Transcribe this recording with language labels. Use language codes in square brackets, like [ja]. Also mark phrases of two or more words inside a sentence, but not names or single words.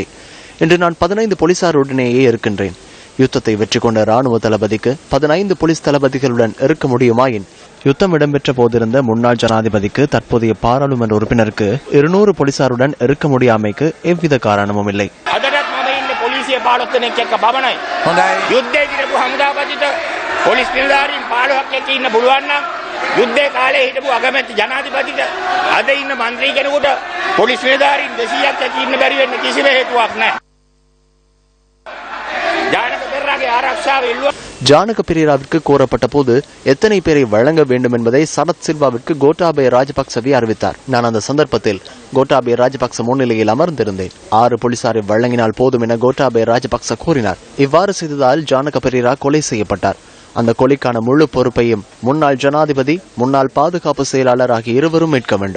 [ta] இன்று நான் 15 போலீசாருடனேயே இருக்கின்றேன். யுத்தத்தை வெற்றி கொண்ட ராணுவ தளபதிக்கு 15 போலீஸ் தளபதிகளுடன் இருக்க முடியுமாயின் யுத்தம் இடம்பெற்ற போதிருந்த முன்னாள் ஜனாதிபதிக்கு தற்போதைய பாராளுமன்ற உறுப்பினருக்கு 200 போலீசாருடன் இருக்க முடியாமைக்கு எவ்வித காரணமும் இல்லை. [si] යුද්ධේ කාලේ හිටපු අගමැති ජනාධිපතිට අද ඉන්න മന്ത്രി කෙනෙකුට පොලිස් නිලධාරීන් 200ක් ඇති ඉන්න බැරි වෙන්න කිසිම හේතුවක් නැහැ. ජානක පෙරේරාගේ ආරක්ෂාව ඉල්ලුවා. [ta] ஜானக பெரேராவிற்கு கோரப்பட்ட போது எத்தனை பேரை வழங்க வேண்டும் என்பதை சரத் சில்வாவிற்கு கோட்டாபய ராஜபக்சவே அறிவித்தார். நான் அந்த சந்தர்ப்பத்தில் கோட்டாபய ராஜபக்ச முன்னிலையில் அமர்ந்திருந்தேன். 6 போலீசாரை வழங்கினால் போதும் என கோட்டாபய ராஜபக்ச கூறினார். இவ்வாறு செய்ததால் ஜானக பெரேரா கொலை செய்யப்பட்டார். அந்த கொலைக்கான முழு பொறுப்பையும் முன்னாள் ஜனாதிபதி முன்னாள் பாதுகாப்பு செயலாளர் ஆகிய இருவரும் மீட்க வேண்டும்.